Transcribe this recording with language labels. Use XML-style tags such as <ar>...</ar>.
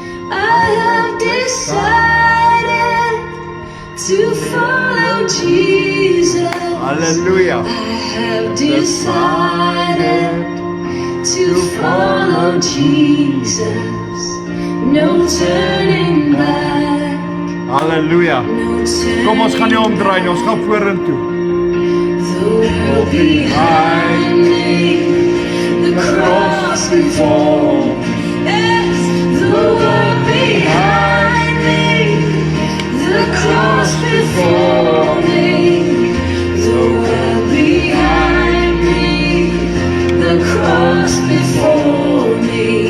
<en>I have decided to follow Jesus. Hallelujah. I have decided to follow Jesus. No turning back. Hallelujah. No turning</en> <af>Kom ons gaan nie omdraai nie, ons gaan vorentoe.</af> <en>The world behind me, the cross before. Yes, the world behind me, the cross before me. The world behind me, the cross before me.</en>